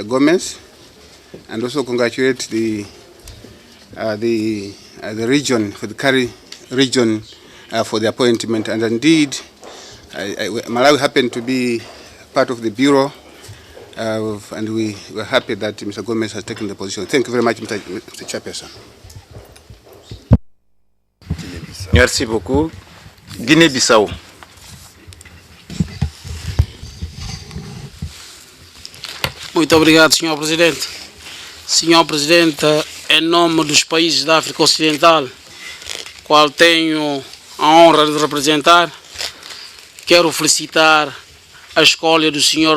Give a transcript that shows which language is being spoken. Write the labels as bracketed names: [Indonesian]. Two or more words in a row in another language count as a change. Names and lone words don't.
[English] Gomez, and also congratulate the region, for the CARI region, for the appointment. And indeed, Malawi happened to be part of the Bureau, and we were happy that Mr. Gomez has taken the position. Thank you very much, Mr. Chairperson. [French] Merci beaucoup. Guinée-Bissau. [Portuguese] Muito obrigado, Sr. Presidente. Sr. Presidente, em nome dos países da África Ocidental, qual tenho a honra de representar, quero felicitar a escolha do Sr.